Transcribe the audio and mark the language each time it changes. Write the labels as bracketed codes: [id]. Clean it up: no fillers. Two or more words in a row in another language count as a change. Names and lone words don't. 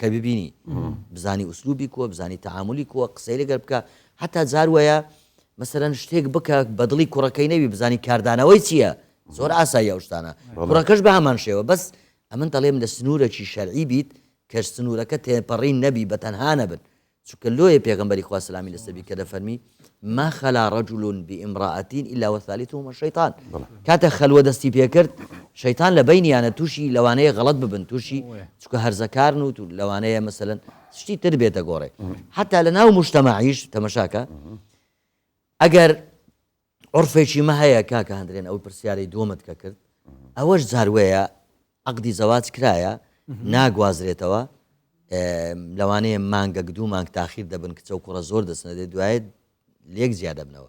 [ckb] ببینی بزانی ئوسلوبی کووە بزانی تەعاملی کووە قسەی لەگەر بکە حتا جار وایە مەسەرەن شتێک بکە بەدڵی کوڕەکەی نەبی بزانی کاردانەوەی چییە زۆر ئاسایی ئەو شتانە کوڕەکەش بە هەمان شێوە بەس ئەمن دەڵێم لە سنوورێکی شەرعی بیت کە سنوورەکە تێپەڕین نەبی بە تەنها نەبن چونکە لۆیە پێغەمبەری خوا سەلامی لەسەر کە دەفەرمی [ar] ما خلا رجل بامرأة إلا وثالثهما الشيطان [ckb] کاتە خەلوە دەستی پێکرد شەیطان لە بینیانە تووشی لەوانەیە غەڵەت ببن تووشی چونکە هەرزەکارن و لەوانەیە مەسەلەن شتی تر بێتە گۆڕێ حتا لە ناو مجتەماعیش تەمەشاکە ئەگەر عورفێکی مە هەیە کاکە هەندرێن ئەو پرسیارەی دووەمت کە کرد ئەوەش جاروەیە عەقدی زەواج کرایە ناگوازرێتەوە لەوانەیە مانگەک دوو مانگ تاخیر دەبن کچە و کوڕە زۆر دەچنە دێت دوایێت لێک زیاد دەبنەوە